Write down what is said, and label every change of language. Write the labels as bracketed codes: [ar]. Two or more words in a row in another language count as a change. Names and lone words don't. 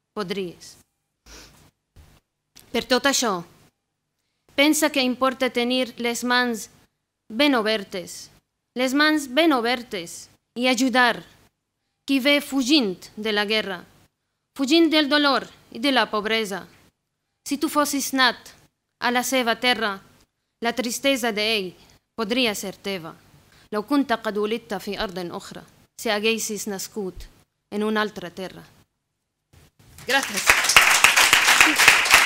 [ca] Per tot això, pensa que importa tenir les mans ben obertes i ajudar qui ve fugint de la guerra, fugint del dolor i de la pobresa. Si tu fossis nat a la seva terra, la tristesa d'ell podria ser teva. [ar] لو كنت قد ولدت في أرض أخرى, [ca] si haguessis nascut en una altra terra. Gràcies.